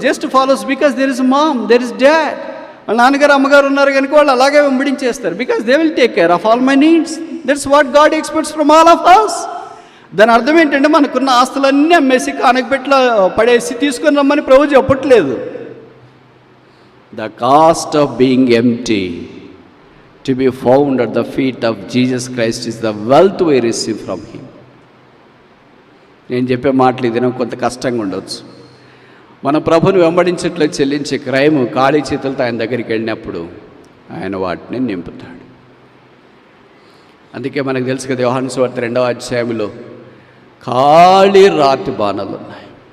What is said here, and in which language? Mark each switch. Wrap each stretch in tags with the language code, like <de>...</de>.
<en>Just follows because there is mom, there is dad.</en> <te>వాళ్ళ నాన్నగారు అమ్మగారు ఉన్నారు కనుక వాళ్ళు అలాగే వెంబడించేస్తారు.</te> <en>Because they will take care of all my needs. That's what God expects from all of us.</en> <te>దాని అర్థం ఏంటంటే మనకున్న ఆస్తులన్నీ అమ్మేసి కానకపెట్లో పడేసి తీసుకొని రమ్మని ప్రభు చెప్పట్లేదు.</te> <en>The cost of being empty, to be found at the feet of Jesus Christ, is the wealth we receive from him.</en> <te>నేను చెప్పే మాటలు ఇది కొంత కష్టంగా ఉండవచ్చు. మన ప్రభుని వెంబడించట్లో చెల్లించే క్రైము ఖాళీ చేతులతో ఆయన దగ్గరికి వెళ్ళినప్పుడు ఆయన వాటిని నింపుతాడు. అందుకే మనకు తెలుసు కదా, యోహాను సువార్త 2వ అధ్యాయంలో ఖాళీ రాతి బాణాలు ఉన్నాయి.</te>